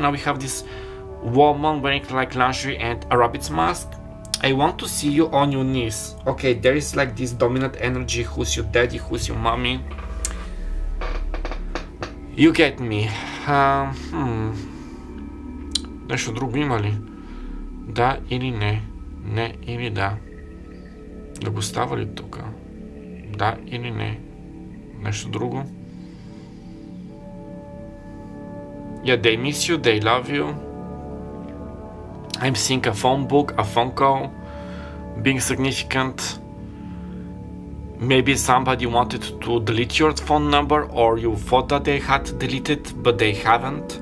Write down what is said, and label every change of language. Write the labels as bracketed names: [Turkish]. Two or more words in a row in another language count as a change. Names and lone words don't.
[English] Now we have this woman wearing like lingerie and a rabbit's mask. I want to see you on your knees. Okay, there is like this dominant energy. Who's your daddy? Who's your mommy? You get me. [Bulgarian] Нещо друго има ли? Да или не? Не или да? Да го става ли тук? Да или не? Нещо друго? [English] Yeah, they miss you, they love you. I'm seeing a phone book, a phone call, being significant. Maybe somebody wanted to delete your phone number, or you thought that they had deleted, but they haven't.